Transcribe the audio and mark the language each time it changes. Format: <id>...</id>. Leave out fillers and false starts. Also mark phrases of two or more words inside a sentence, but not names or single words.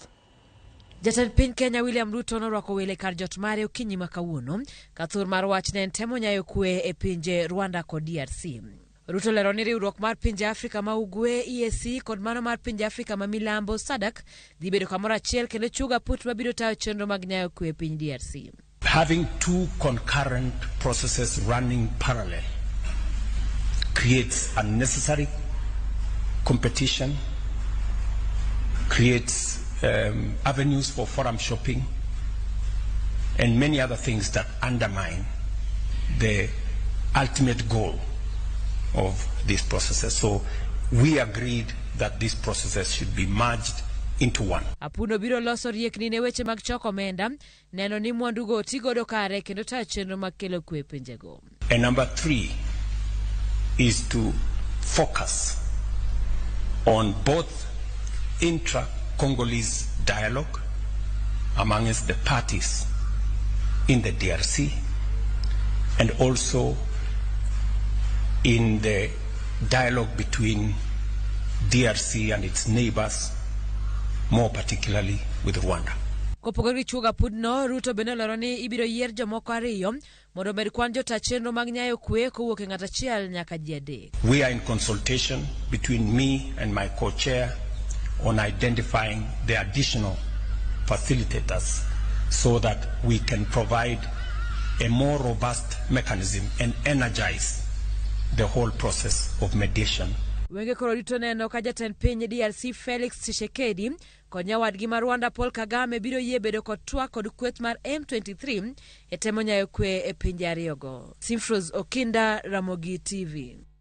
<luo>Jatend piny Kenya William Ruto norwako wele kar jot mare okinyi ma kawuono ka thur mar wach ne en temo nyayo kwe e pinje Rwanda kod DRC. Ruto lero ni riwruok mar pinje Afrika ma ugwe EAC kod mano mar pinje Afrika ma milambo SADC dhi bedo kamoro achiel kendo chuga put mabiro tayo chenro mag nyayo kwe e piny DRC.</luo> <en>Having two concurrent processes running parallel creates unnecessary competition, creates avenues for forum shopping and many other things that undermine the ultimate goal of these processes. So we agreed that these processes should be merged into one.</en> <luo>Apuno biro loso riekni ne weche mag choko omenda, neno ni mwandugo tigodo kare kendo tayo chenro mag kelo kwe pinjego.</luo> <en>And number 3 is to focus on both intra-Congolese dialogue amongst the parties in the DRC and also in the dialogue between DRC and its neighbors, more particularly with Rwanda.</en> <luo>Kopogore chuga pudno, Ruto bende olero ni ibiro yier jomoko ariyo mondo omed kwan jota chenro mag nyayo kwe kowuok e ng'at achiel nyaka ji adek.</luo> <en>We are in consultation between me and my co-chair on identifying the additional facilitators so that we can provide a more robust mechanism and energize the whole process of mediation.</en> <luo>Wenge koro rito neno ka jatend piny DRC Felix Tshisekedi kod nyawadgi mar Rwanda Paul Kagame biro yie bedo kod twak kod kweth mar M23 e temo nyayo kwe e pinje ariyogo. Simfros Okinda, Ramogi TV.</luo>